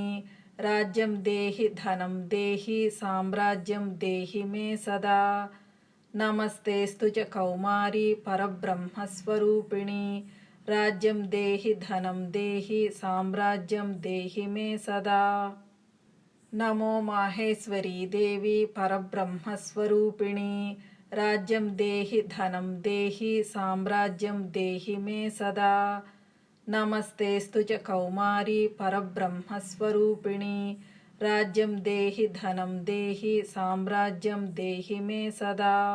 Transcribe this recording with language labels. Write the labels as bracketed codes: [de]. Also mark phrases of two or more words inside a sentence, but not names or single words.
[sa] राज्यं देहि धनं देहि साम्राज्यं देहि मे सदा। नमस्तेस्तु च कौमारी परब्रह्मस्वरूपिणी। राज्यं देहि धनं देहि साम्राज्यं देहि मे सदा। नमो माहेश्वरी देवि परब्रह्मस्वरूपिणि राज्यं देहि धनं देहि साम्राज्यं देहि मे सदा नमस्तेस्तु च कौमारि परब्रह्मस्वरूपिणि राज्यं देहि धनं देहि साम्राज्यं देहि मे सदा